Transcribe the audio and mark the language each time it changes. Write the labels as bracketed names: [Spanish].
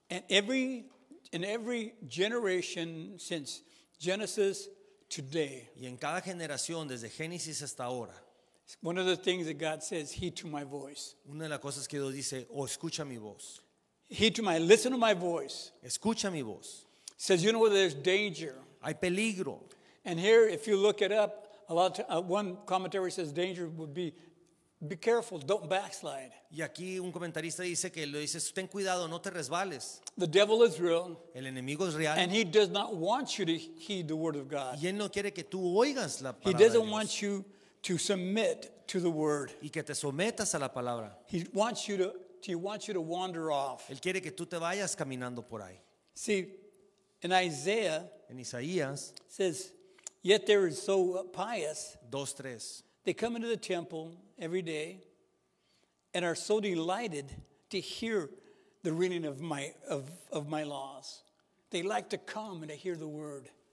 [English] And in every generation since Genesis today, [Spanish] Y en cada generación, desde Génesis hasta ahora, [English] one of the things that God says, heed to my voice. [Spanish] una de las cosas que Dios dice, escucha mi voz, [English] Listen to my voice. [Spanish] escucha mi voz. [English] Says, there's danger. [Spanish] Hay peligro. [English] And here, if you look it up, one commentary says danger would be careful, don't backslide. [Spanish] Y aquí un comentarista dice que le dice, ten cuidado, no te resbales. [English] The devil is real, [Spanish] El enemigo es real [English] and he does not want you to heed the word of God. [Spanish] y él no quiere que tú oigas la [English] He [Spanish] palabra de [English] doesn't [Spanish] Dios [English] want you to submit to the word. [Spanish] y que te sometas a la palabra. [English] He wants you to wander off. [Spanish] Él quiere que tú te vayas caminando por ahí. [English] See, in Isaiah, [Spanish] En Isaías [English] it says, yet they are so pious, [Spanish] 2:3. [English] they come into the temple every day and are so delighted to hear the reading of my laws. They like to come and to hear the word.